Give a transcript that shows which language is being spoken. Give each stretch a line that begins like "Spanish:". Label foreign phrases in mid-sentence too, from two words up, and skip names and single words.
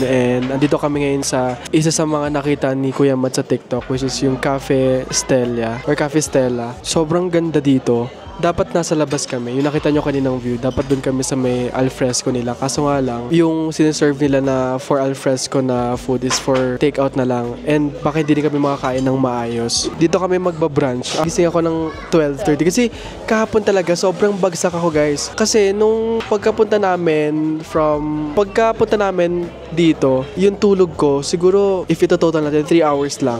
Filipino: and andito kami ngayon sa isa sa mga nakita ni Kuya Mat sa TikTok,
English: which is
Filipino: yung Cafe Stella or Cafe Stella. Sobrang ganda dito. Dapat nasa labas kami. Yung nakita nyo kaninang view, dapat dun kami sa may alfresco nila. Kaso nga lang, yung siniserve nila na
English: for alfresco
Filipino: na food
English: is for takeout
Filipino: na lang. And baka hindi rin kami makakain ng maayos. Dito kami magbabrunch. Gising ako ng 12:30 kasi kahapon talaga sobrang bagsak ako guys. Kasi nung pagkapunta namin dito, yung tulog ko, siguro if ito total natin 3 hours lang.